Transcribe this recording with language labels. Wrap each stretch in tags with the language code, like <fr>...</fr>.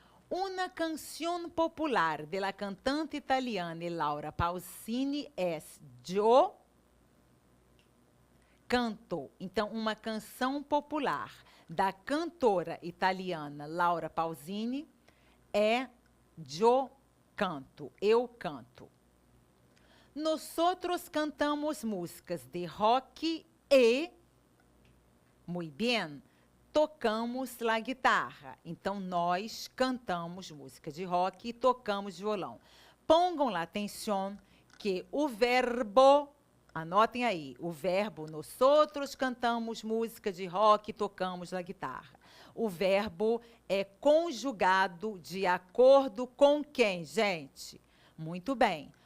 <es>Una canción popular de la cantante italiana Laura Pausini é Yo canto.</es> <pt>Então, uma canção popular da cantora italiana Laura Pausini é</pt> <es>Yo canto,</es> <pt>eu canto.</pt> <es>Nosotros cantamos músicas de rock e, muy bien, tocamos la guitarra.</es> <pt>Então, nós cantamos música de rock e tocamos violão. Pongam lá atenção que o verbo, anotem aí, o verbo</pt> <es>nosotros cantamos música de rock e tocamos la guitarra.</es> <pt>O verbo é conjugado de acordo com quem, gente? Muito bem.</pt>